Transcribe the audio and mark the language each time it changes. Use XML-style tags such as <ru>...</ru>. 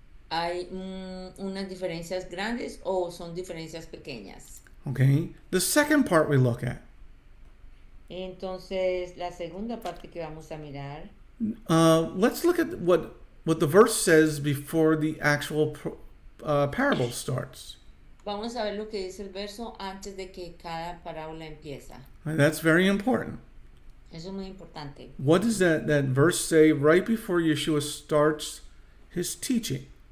<es>¿Hay unas diferencias grandes o son diferencias pequeñas?</es> <en>Okay, the second part we look at.</en> <es>Entonces, la segunda parte que vamos a mirar.</es> <en>Let's look at what the verse says before the actual parable starts.</en> <es>Vamos a ver lo que dice el verso antes de que cada parábola empieza.</es> <en>And that's very important.</en> <es>Eso es muy importante.</es> <en>What does that verse say right before Yeshua starts his teaching?</en>